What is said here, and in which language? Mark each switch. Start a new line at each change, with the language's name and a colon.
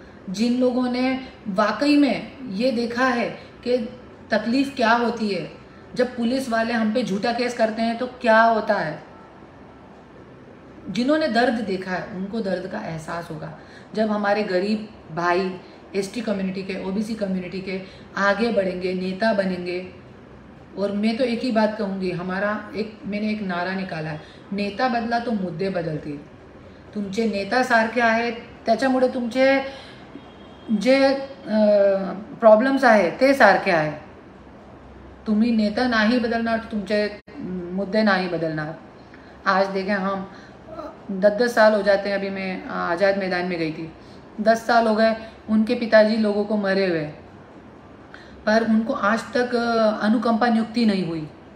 Hindi: जिन लोगों ने वाकई में ये देखा है कि तकलीफ़ क्या होती है, जब पुलिस वाले हम पे झूठा केस करते हैं तो क्या होता है, जिन्होंने दर्द देखा है उनको दर्द का एहसास होगा। जब हमारे गरीब भाई एसटी कम्युनिटी के, ओबीसी कम्युनिटी के आगे बढ़ेंगे, नेता बनेंगे। और मैं तो एक ही बात कहूँगी, मैंने एक नारा निकाला है,
Marathi: नेता बदला तो मुद्दे बदलतील। तुमचे नेता सारखे आहेत, त्याच्यामुळे तुमचे जे प्रॉब्लेम्स आहे ते सारखे आहे। तुम्ही नेता नहीं बदलणार तो तुमचे मुद्दे नहीं बदलणार।
Hindi: आज देखें, हम 10-10 साल हो जाते हैं। अभी मैं आज़ाद मैदान में गई थी, 10 साल हो गए उनके पिताजी लोगों को मरे हुए, पर उनको आज तक अनुकंपा नियुक्ति नहीं हुई।